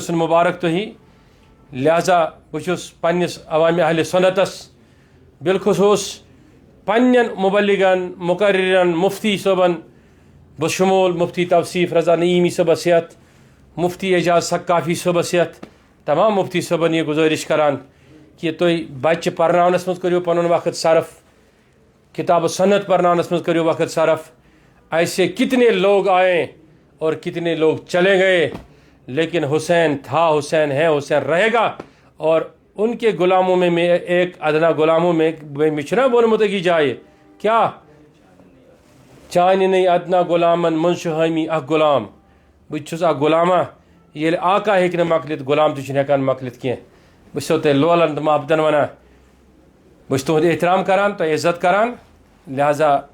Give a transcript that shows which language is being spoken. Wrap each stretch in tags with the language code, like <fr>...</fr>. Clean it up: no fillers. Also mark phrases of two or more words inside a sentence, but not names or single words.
<ks>ٲسِن مُبارک تۄہہِ لہذا بہٕ چھُس پننِس عوامِ اہلِ سُنتس بالخصوٗص پننٮ۪ن مُبلِغن مُقررن مُفتی صٲبن بشمول مفتی توصیف رضا نعیمی صٲبس ہٮ۪تھ مفتی اعجاز سقافی صٲبس ہٮ۪تھ تمام مفتی صٲبن یہ گزٲرِش کران کہ تُہۍ بچہِ پرناونس منٛز کٔرِو پنُن وقت صرف کتاب و سنت پرناونس منٛز کٔرِو وقت صرف</ks> <ur>ایسے کتنے لوگ آئے اور کتنے لوگ چلے گئے لیکن حسین تھا حسین ہے حسین رہے گا اور ان کے غلاموں میں ایک ادنا غلاموں میں</ur> <ks>چھُنا ووٚنمُت أکِس جایہِ کیٛاہ چانہِ نَے ادنا غلامن منٛز چھُ حٲمی اکھ غلام بہٕ چھُس اکھ غلامہ ییٚلہِ آقا ہیٚکہِ نہٕ مۄکلِتھ غلام تہِ چھُنہٕ ہٮ۪کان مۄکلِتھ کینٛہہ بہٕ چھُسو تۄہہِ لولن تہٕ محبتن ونان بہٕ چھُس تُہُنٛد احترام کران تۄہہِ عزت کران لہذا</ks>